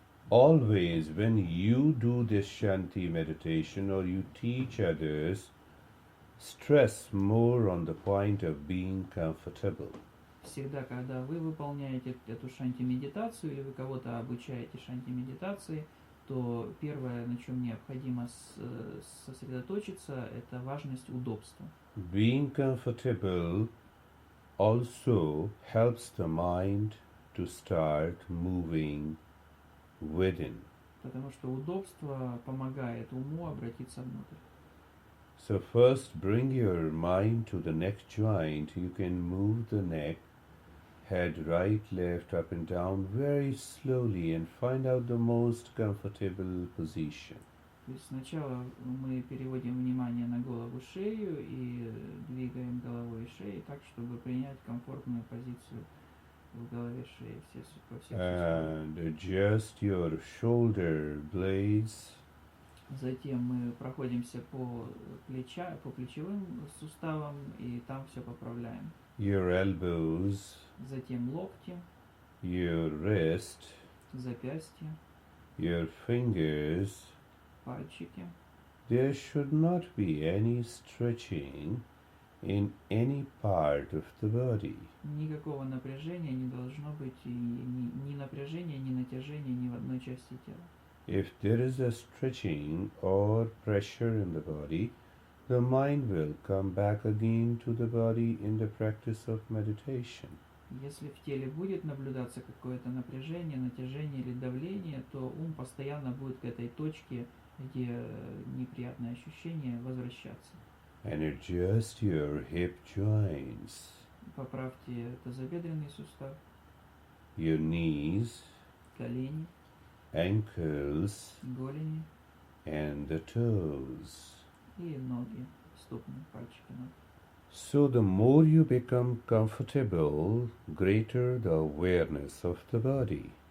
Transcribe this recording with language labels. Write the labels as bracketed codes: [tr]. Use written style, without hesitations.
[en] Always when you do this Shanti meditation or you teach others, stress more on the point of being comfortable. [ru] Всегда, когда вы выполняете эту шанти-медитацию или вы кого-то обучаете шанти-медитации, то первое, на чем необходимо сосредоточиться, это важность удобства. [en] Being comfortable also helps the mind to start moving within. [ru] Потому что удобство помогает уму обратиться внутрь. [en] So first bring your mind to the neck joint. You can move the neck, head right, left, up and down very slowly and find out the most comfortable position. [ru] То есть сначала мы переводим внимание на голову, шею и двигаем головой и шеей так, чтобы принять комфортную позицию в голове, шее, во всех [en] And adjust your shoulder blades. [ru] Затем мы проходимся по плечевым суставам и там все поправляем. [en] Your elbows. [ru] Затем локти. [en] Your wrist. [ru] Запястья. [en] Your fingers. [ru] Пальчики. [en] There should not be any stretching in any part of the body. [ru] Никакого напряжения не должно быть, и ни напряжения, ни натяжения ни в одной части тела. [en] If there is a stretching or pressure in the body, the mind will come back again to the body in the practice of meditation. [ru] Если в теле будет наблюдаться какое-то напряжение, натяжение или давление, то ум постоянно будет к этой точке, где неприятное ощущение, возвращаться. [en] And adjust your hip joints. [ru] Поправьте тазобедренный сустав. [en] Your knees. [ru] Колени. [en] Ankles. [ru] Голени. [en] And the toes. [ru] И ноги, ступни, пальчики ног. [en] So the more you become comfortable, greater the awareness of the body.